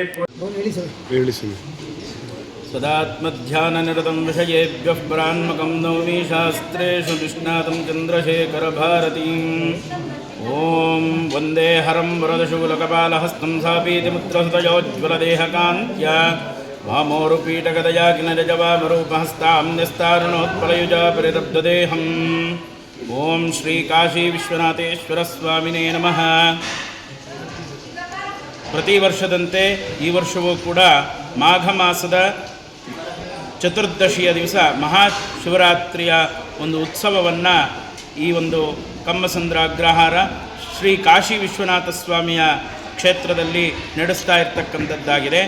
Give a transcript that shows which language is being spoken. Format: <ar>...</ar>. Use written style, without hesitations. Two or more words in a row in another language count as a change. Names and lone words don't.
<sa>सदात्मध्याननिरतं विषयेभ्यः परान्मकं नौमि शास्त्रेषु निष्णातं चन्द्रशेखरभारतीम् ॐ वन्दे हरं वरदशूलकपालहस्तं स्थापीति मुत्रसुतयोज्ज्वलदेहकान्त्या वामोरुपीठगदयाग्नरजवामरूपहस्ताम्यस्तारुणोत्पलयुजा परिरब्धदेहम् ओं श्री काशी विश्वनाथेश्वर स्वामिने नमः।</sa> <kn>ಪ್ರತಿ ವರ್ಷದಂತೆ ಈ ವರ್ಷವೂ ಕೂಡ ಮಾಘ ಮಾಸದ ಚತುರ್ದಶಿಯ ದಿವಸ ಮಹಾಶಿವರಾತ್ರಿಯ ಒಂದು ಉತ್ಸವವನ್ನು ಈ ಒಂದು ಕಮ್ಮಸಂದ್ರ ಅಗ್ರಹಾರ ಶ್ರೀ ಕಾಶಿ ವಿಶ್ವನಾಥ ಸ್ವಾಮಿಯ ಕ್ಷೇತ್ರದಲ್ಲಿ ನಡೆಸ್ತಾ ಇರತಕ್ಕಂಥದ್ದಾಗಿದೆ.</kn>